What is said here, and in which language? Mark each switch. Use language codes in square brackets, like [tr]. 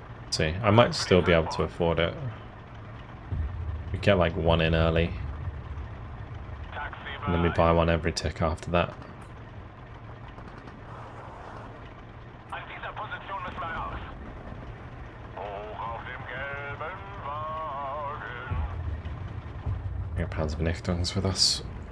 [en] see, I might still be able to afford it. We get like 1 in early, Taxi and then we buy 1 every tick after that. [de] An dieser Position müssen wir raus. Hoch auf dem gelben Wagen. [en] We got Panzervernichtungen with us.